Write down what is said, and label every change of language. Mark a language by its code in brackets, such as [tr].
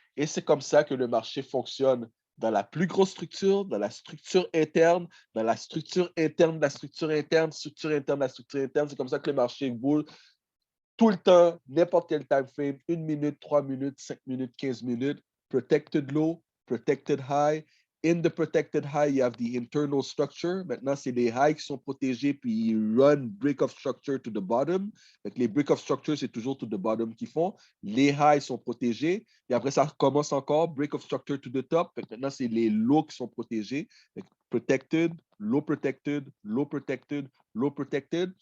[fr] Et c'est comme ça que le marché fonctionne dans la plus grosse structure, dans la structure interne, dans la structure interne de la structure interne, structure interne de la structure interne. C'est comme ça que le marché boule tout le temps, n'importe quel time frame, 1 minute, 3 minutes, 5 minutes, 15 minutes, protected low, protected high. [en] In the protected high, you have the internal structure. [fr] Maintenant, c'est les highs qui sont protégés, puis ils [en] run break of structure to the bottom. [fr] Donc, les break of structure, c'est toujours to the bottom qu'ils font. Les highs sont protégés. Et après, ça recommence encore, break of structure to the top. Donc, maintenant, c'est les lows qui sont protégés. [en] Donc, protected, low protected, low protected, low protected.